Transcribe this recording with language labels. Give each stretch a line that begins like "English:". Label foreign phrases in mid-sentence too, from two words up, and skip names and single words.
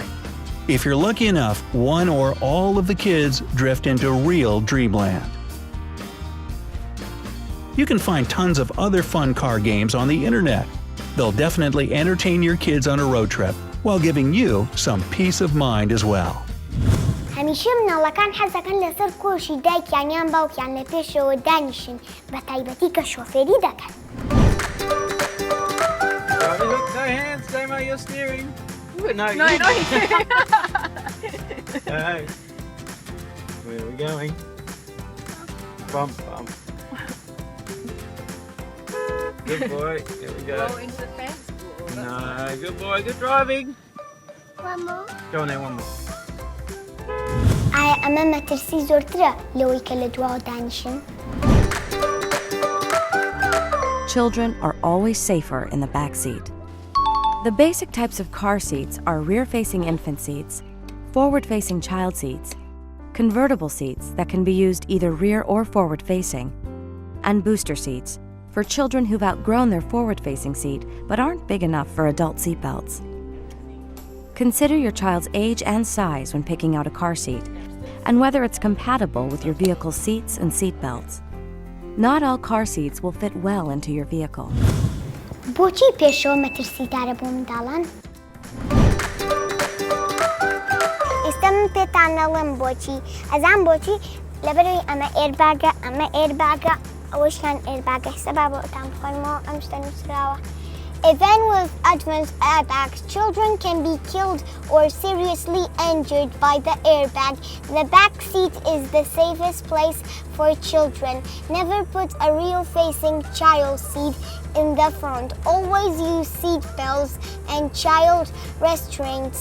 English: If you're lucky enough, one or all of the kids drift into real dreamland. You can find tons of other fun car games on the internet. They'll definitely entertain your kids on a road trip while giving you some peace of mind as well.
Central Kurdish: هەمیشە مناڵەکان حەزەکەن لەسەر کۆشی دایکیان یان باوکیان لە پێشەوە دانیشن بە تایبەتی کە شۆفێری دەکەن.
English: Look, no hands, Nma, you're steering. No, No. Hey. Where are we going? Bump, bump. Good boy. Here we go. Go into the fence. No, good boy. Good driving. One more. Go on there, one more.
Central Kurdish: ئایا ئەمە مەترسی زۆرترە لەوەی کە لە دواوە دانیشن؟
English: Children are always safer in the back seat. The basic types of car seats are rear-facing infant seats, forward-facing child seats, convertible seats that can be used either rear or forward-facing, and booster seats for children who've outgrown their forward-facing seat but aren't big enough for adult seatbelts. Consider your child's age and size when picking out a car seat, and whether it's compatible with your vehicle's seats and seatbelts. Not all car seats will fit well into your vehicle.
Central Kurdish: بۆچی پێشەوە مەترسیدارە بۆ منداڵان؟ ئێستا من پێتان نەڵێم بۆچی. ئەزان بۆچی لەبەرەوەی ئەمە ئێرباگە ئەمە ئێرباگە ئەوەشیان ئێرباگە سەبا بۆتان بخۆینەوە ئەم شتە نووسراوە.
English: Even with advanced airbags, children can be killed or seriously injured by the airbag. The back seat is the safest place for children. Never put a rear-facing child seat in the front. Always use seat belts and child restraints.